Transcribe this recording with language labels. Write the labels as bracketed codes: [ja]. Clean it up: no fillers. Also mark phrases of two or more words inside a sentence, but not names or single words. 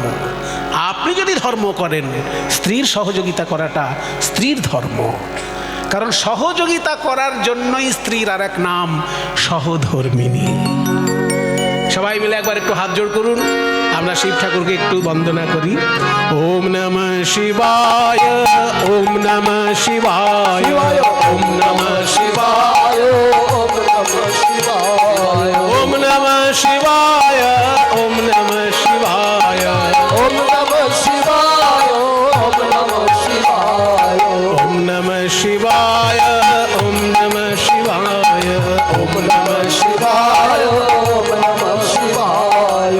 [bn] আপনি যদি ধর্ম করেন, স্ত্রীর সহযোগিতা করাটা স্ত্রীর ধর্ম। কারণ সহযোগিতা করার জন্যই স্ত্রীর আর এক নাম সহধর্মিণী। সবাই মিলে একবার একটু হাত জোড় করুন, আমরা শিব ঠাকুরকে একটু বন্দনা করি। [sa] ওম নমঃ শিবায়, ওম নমঃ শিবায়, ওম নমঃ শিবায়, ওম নমঃ শিবায়, ওম নমঃ শিবায়, ওম নমঃ শিবায়, ওম নমঃ শিবায়, ওম নমঃ শিবায়, ওম নমঃ শিবায়, ওম নমঃ শিবায়, ওম নমঃ শিবায়, ওম নমঃ শিবায়।